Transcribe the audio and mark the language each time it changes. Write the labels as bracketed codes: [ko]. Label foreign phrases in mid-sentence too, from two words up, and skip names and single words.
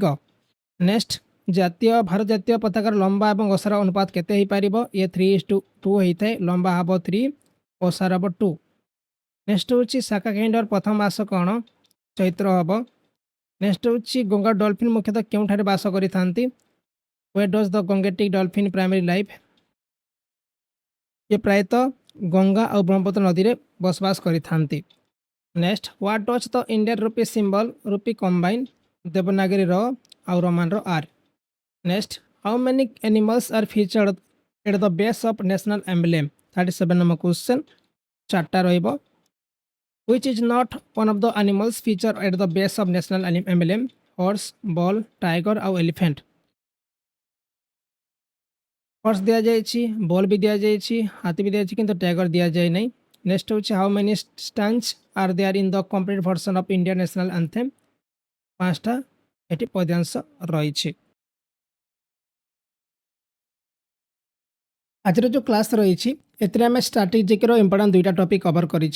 [or] ନେକ୍ସଟ ଭାରତ ଜାତୀୟ ପତାକାର ଲମ୍ବା ଏବଂ ଓସାର ଅନୁପାତ କେତେ ହେଇପାରିବ? ଏ 3:2 ହେଇଥାଏ। ଲମ୍ବା ହେବ 3, ଓସାର ହେବ 2। ନେକ୍ସଟ ହେଉଛି ଶାକା କ୍ୟାଲେଣ୍ଡର ପ୍ରଥମ ମାସ କ'ଣ? ଚୈତ୍ର ହେବ। ନେକ୍ସଟ ହେଉଛି ଗଙ୍ଗା ଡଲଫିନ୍ ମୁଖ୍ୟତଃ କେଉଁଠାରେ ବାସ କରିଥାନ୍ତି? [en] Where does the Gangetic dolphin primary life? [or] ये ପ୍ରାୟତଃ ଗଙ୍ଗା ଆଉ ବ୍ରହ୍ମପୁତ୍ର ନଦୀରେ ବସବାସ କରିଥାନ୍ତି। [en] next what does the Indian rupee symbol? rupee combine [or] ଦେବନାଗରୀର ଆଉ ରୋମାନର [en] ଆର୍। next how many animals are featured at the base of national emblem? [or] 37 [en] number question. [or] 4ଟା ରହିବ। [en] Which is not one of the animals featured at the base of national emblem? Horse, bull, tiger ଆଉ elephant? [or] ହର୍ସ ଦିଆଯାଇଛି, ବଲ୍ ବି ଦିଆଯାଇଛି, ହାତୀ ବି ଦିଆଯାଇଛି, କିନ୍ତୁ ଟାଇଗର ଦିଆଯାଇ ନାହିଁ। [en] ନେକ୍ସଟ ହେଉଛି how many stanzas are there in the complete version of India national anthem? [or] 5ଟା ଏଠି ପଦ୍ୟାଂଶ ରହିଛି। ଆଜିର ଯେଉଁ କ୍ଲାସ୍ ରହିଛି ଏଥିରେ ଆମେ [en] strategic important [or] 2ଟା [en] topic cover [or] କରିଛେ।